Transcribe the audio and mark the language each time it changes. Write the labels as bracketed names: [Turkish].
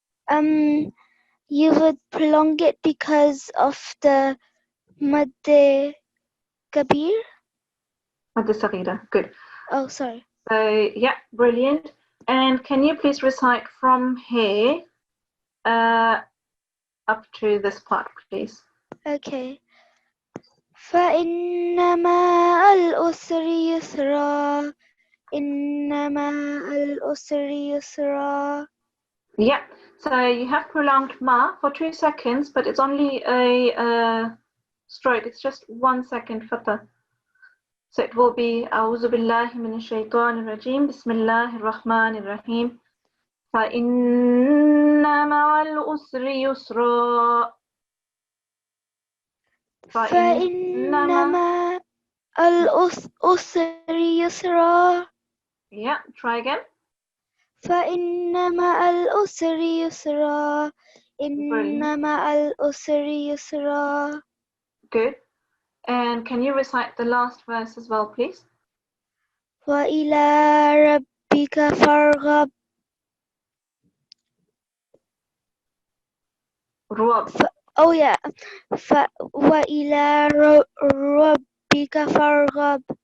[English] You would prolong it because of the Madde Kabir. Madda saghira. Good. Oh, sorry. So, yeah, brilliant. And can you please recite from here up to this part, please? Okay. [Arabic] فإن مع العسر يسرا إن مع العسر يسرا. [English] Yeah, so you have prolonged ma for 2 seconds, but it's only a stroke. It's just 1 second fatha. So it will be [Arabic] أعوذ بالله من الشيطان الرجيم بسم الله الرحمن الرحيم فإن مع العسر يسرا فإن مع العسر يسرا. [English] Yeah, try again. [Arabic] فإن مع العسر يسرا إن مع العسر يسرا. [English] Good. And can you recite the last verse as well, please? [Arabic] وإلى ربك فارغب. Ruab. [English] Oh yeah. [Arabic] وإلى ربك فارغب.